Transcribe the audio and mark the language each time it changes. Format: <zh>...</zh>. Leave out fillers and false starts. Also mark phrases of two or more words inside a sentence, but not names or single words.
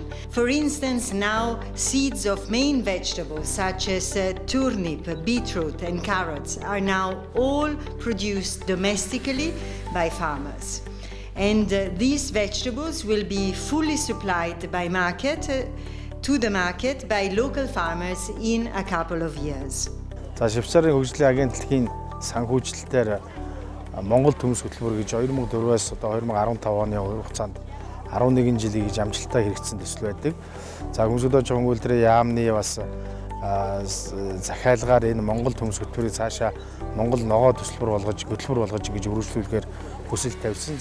<en>For instance, now seeds of main vegetables such as turnip, beetroot and carrots are now all produced domestically by farmers. And these vegetables will be fully supplied to the market by local farmers in a couple of years.</en> <mn>За Швейцарын хөгжлийн агентлагийн санхүүжилтээр Монгол төмс хөтөлбөр гэж 2004-өөс одоо 2015 оны хугацаанд 11 жилийн гэж амжилттай хэрэгжсэн төсөл байдаг. За хүнс хөдөө аж ахуйн үйлдвэрийн яамны бас захиалгаар энэ Монгол төмс хөтөлбөрийг цаашаа Монгол ногоо хөтөлбөр болгож ингэж өргөжлүүлэхээр хүсэл тавьсан.</mn>